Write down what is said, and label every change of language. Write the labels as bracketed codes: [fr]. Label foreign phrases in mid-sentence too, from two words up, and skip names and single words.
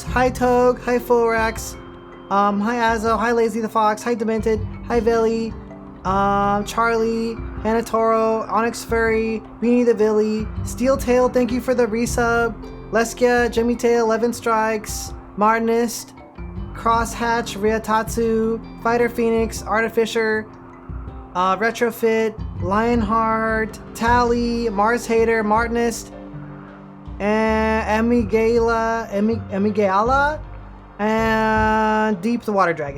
[en] Hi Tog, hi Forax, hi Azo, hi Lazy the Fox, hi Demented, hi Veli, Charlie, Hanatoro, Onyx Furry, Beanie the Villy, Steel Tail, thank you for the resub. Leskia, Jimmy Tail, 11 Strikes, Martinist, Crosshatch, Ryatatsu, Fighter Phoenix, Artificer, Retrofit, Lionheart, Tally, Mars Hater, Martinist, and Emigala, and Deep the Water Dragon.